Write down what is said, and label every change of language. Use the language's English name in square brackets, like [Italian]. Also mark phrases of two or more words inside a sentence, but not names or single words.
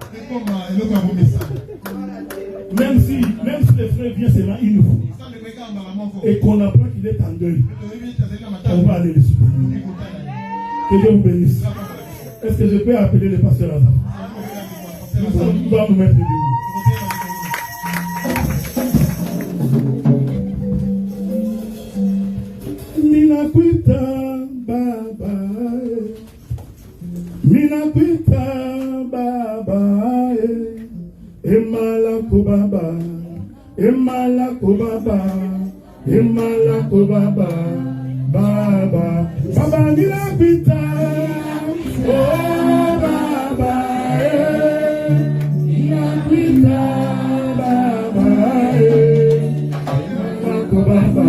[French] Même si les frères viennent seulement une fois et qu'on apprend qu'il est en deuil, on va aller le soutenir. Que Dieu vous bénisse. Est-ce que je peux appeler le pasteur Azam? Nous allons nous mettre debout. Minakwita baba, minakwita baba, emala kubaba, emala kubaba, emala kubaba, baba, baba minakwita, oh baba, minakwita baba, emala kubaba.